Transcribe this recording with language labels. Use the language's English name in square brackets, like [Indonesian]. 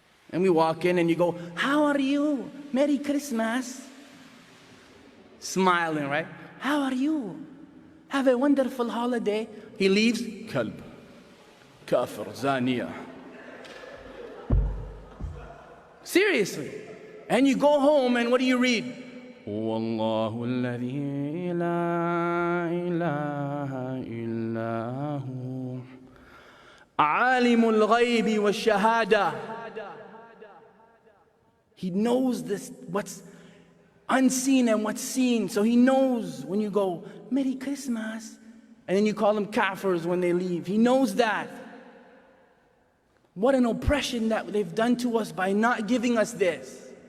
[English] And we walk in and you go, how are you? Merry Christmas. Smiling, right? How are you? Have a wonderful holiday. He leaves, [Arabic] kalb, kafir, zaniya. [English] Seriously. And you go home and what do you read? [Arabic] والله الذي لا إله إلا هو عالم الغيب والشهادة. [English] He knows this, what's unseen and what's seen. So he knows when you go, Merry Christmas, and then you call them kafirs when they leave. He knows that. What an oppression that they've done to us by not giving us this.